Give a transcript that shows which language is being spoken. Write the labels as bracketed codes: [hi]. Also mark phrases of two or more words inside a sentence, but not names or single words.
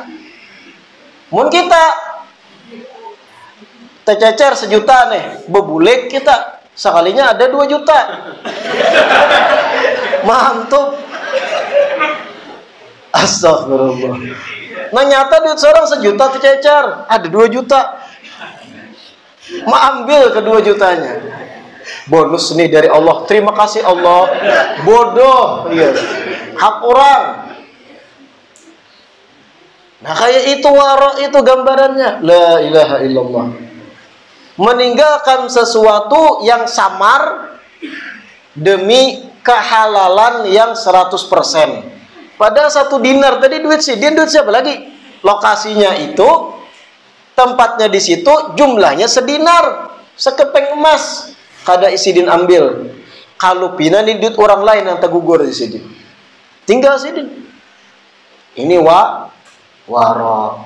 [bjn] Mun kita tercecer 1 juta nih, bebulik kita sekalinya ada 2 juta. [id] Mantap. Astagfirullah. Nah, nyata duit seorang 1 juta tercecer, ada 2 juta. Ambil ke 2 jutanya. Bonus nih dari Allah. Terima kasih Allah. Bodoh, iya. Hak orang. Nah, kayak itu warok itu gambarannya. [ar] لا إله إلا الله. [id] Meninggalkan sesuatu yang samar demi kehalalan yang 100%. Pada 1 dinar tadi duit Sidin, duit siapa lagi? Lokasinya itu, tempatnya di situ, jumlahnya sedinar, sekepeng emas. [bjn] Kada Sidin ambil. [id] Kalau pina nih duit orang lain yang tergugur di Sidin. Tinggal Sidin. Ini warok.